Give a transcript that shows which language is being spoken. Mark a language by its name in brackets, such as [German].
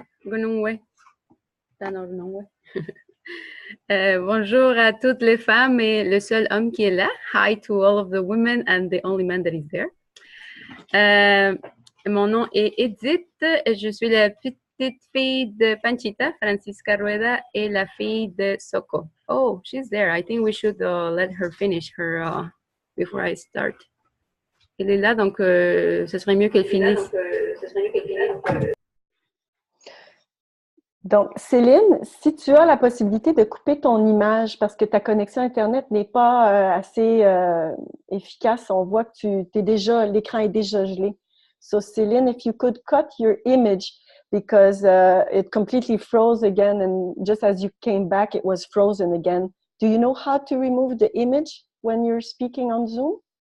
[French] Bonjour à toutes les femmes et le seul homme qui est là. [English] Hi to all of the women and the only man that is there. [French] Mon nom est Edith. Je suis la petite fille de Panchita, Francisca Rueda, et la fille de Soko. [English] Oh, she's there. I think we should let her finish her before I start. [French] Elle est là, donc ce serait mieux qu'elle finisse. Donc, Céline, si tu as la possibilité de couper ton image parce que ta connexion Internet n'est pas assez efficace, on voit que l'écran est déjà gelé. [English] So, Céline, if you could cut your image because it completely froze again, and just as you came back, it was frozen again. Do you know how to remove the image when you're speaking on Zoom?